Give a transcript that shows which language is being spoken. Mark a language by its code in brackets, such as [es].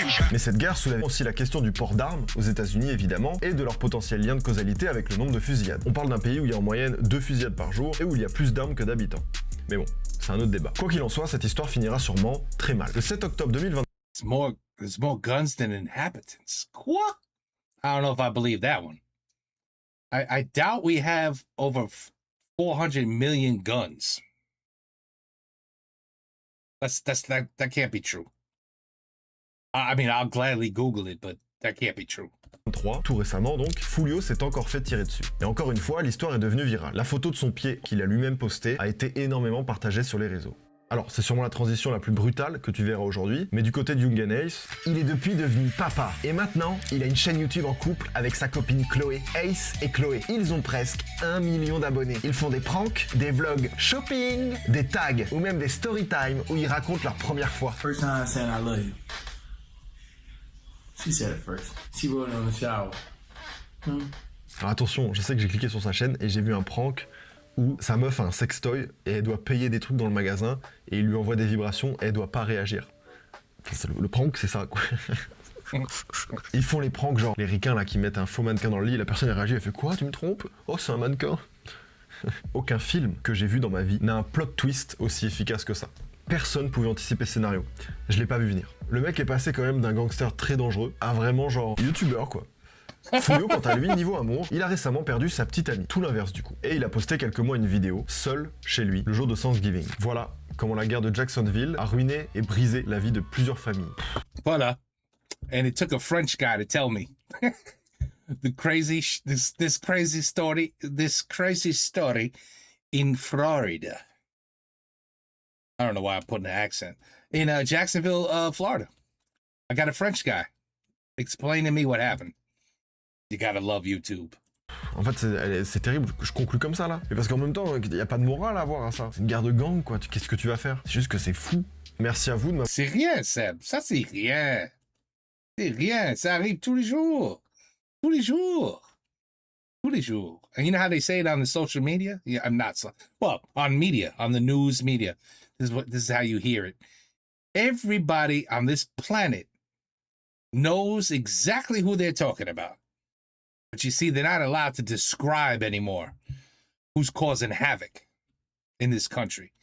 [fr] Mais cette guerre soulève aussi la question du port d'armes aux États-Unis évidemment et de leur potentiel lien de causalité avec le nombre de fusillades. On parle d'un pays où il y a en moyenne 2 fusillades par jour et où il y a plus d'armes que d'habitants. Mais bon, c'est un autre débat. Quoi qu'il en soit, cette histoire finira sûrement très mal. Le 7 octobre 2020. [en] There's more guns than inhabitants. [fr] Quoi? [en] I don't know if I believe that one. I doubt we have over 400 million guns. That can't be true. I mean, I'll gladly Google it, but that can't be true. [fr] Tout récemment donc, Foolio s'est encore fait tirer dessus. Et encore une fois, l'histoire est devenue virale. La photo de son pied qu'il a lui-même postée a été énormément partagée sur les réseaux. Alors, c'est sûrement la transition la plus brutale que tu verras aujourd'hui, mais du côté de Young and Ace, il est depuis devenu papa. Et maintenant, il a une chaîne YouTube en couple avec sa copine Chloé. Ace et Chloé, ils ont presque 1 million d'abonnés. Ils font des pranks, des vlogs shopping, des tags ou même des story time où ils racontent leur première fois. [en] First time I said I love you. She said it first. She wrote it on the shower. [fr] Alors attention, je sais que j'ai cliqué sur sa chaîne et j'ai vu un prank où sa meuf a un sextoy et elle doit payer des trucs dans le magasin et il lui envoie des vibrations et elle doit pas réagir. Enfin, le prank, c'est ça, quoi. Ils font les pranks, genre les ricains là qui mettent un faux mannequin dans le lit, la personne elle réagit, elle fait quoi, tu me trompes? Oh, c'est un mannequin. Aucun film que j'ai vu dans ma vie n'a un plot twist aussi efficace que ça. Personne pouvait anticiper ce scénario. Je l'ai pas vu venir. Le mec est passé quand même d'un gangster très dangereux à vraiment genre youtubeur, quoi. Foolio, quant à lui, niveau amour, il a récemment perdu sa petite amie, tout l'inverse du coup. Et il a posté quelques mois une vidéo, seul, chez lui, le jour de Thanksgiving. Voilà comment la guerre de Jacksonville a ruiné et brisé la vie de plusieurs familles. Voilà. [en] And it took a French guy to tell me. this crazy story in Florida. I don't know why I'm putting an accent. In Jacksonville, Florida. I got a French guy explaining to me what happened. You gotta love YouTube. [fr] En fait, c'est terrible que je conclue comme ça, là. Mais parce qu'en même temps, il n'y a pas de morale à avoir à ça. C'est une guerre de gang, quoi. Qu'est-ce que tu vas faire? C'est juste que c'est fou. Merci à vous de m'avoir... C'est rien, Seb. Ça, c'est rien. C'est rien. Ça arrive tous les jours. Tous les jours. Tous les jours. [en] And you know how they say it on the social media? Yeah, I'm not so... Well, on media, on the news media. This is how you hear it. Everybody on this planet knows exactly who they're talking about. But you see, they're not allowed to describe anymore who's causing havoc in this country.